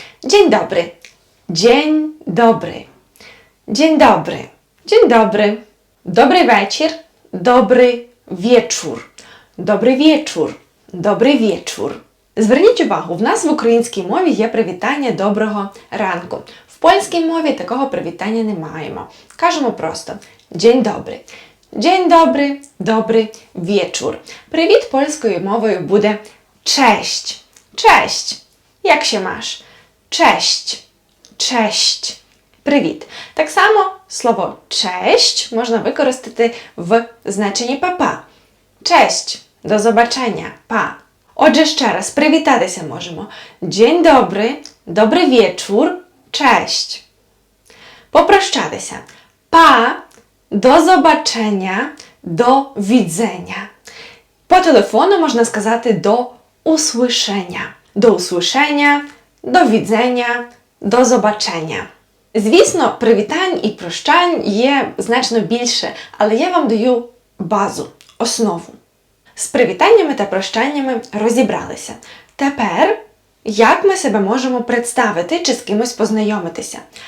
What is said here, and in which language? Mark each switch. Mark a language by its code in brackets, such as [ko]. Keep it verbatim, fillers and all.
[pl] Dzień dobry. Dzień dobry. Dzień dobry. Dzień dobry. [uk] Добрий вечір. [pl] Dobry wieczór. Dobry wieczór. Dobry wieczór. [uk] Зверніть увагу, в нас в українській мові є привітання доброго ранку. В польській мові такого привітання не маємо. Кажемо просто [pl] «Dzień dobry». «Dzień dobry», «Dobry wieczór». [uk] Привіт польською мовою буде «Cześć». [pl] «Cześć». «Jak się masz?» «Cześć». «Cześć». [uk] «Привіт». Так само слово «Cześć» можна використати в значенні «Па-па». «Cześć». [pl] «До zobaczenia». [uk] «Па». Отже, ще раз привітатися можемо. [pl] «Dzień dobry», «Dobry wieczór», Cześć. [uk] Попрощатися. [pl] Pa, do zobaczenia, do widzenia. [uk] По телефону можна сказати [pl] до usłyszenia. До usłyszenia, до widzenia, до zobaczenia. [uk] Звісно, привітань і прощань є значно більше, але я вам даю базу, основу. З привітаннями та прощаннями розібралися. Тепер як ми себе можемо представити чи з кимось познайомитися?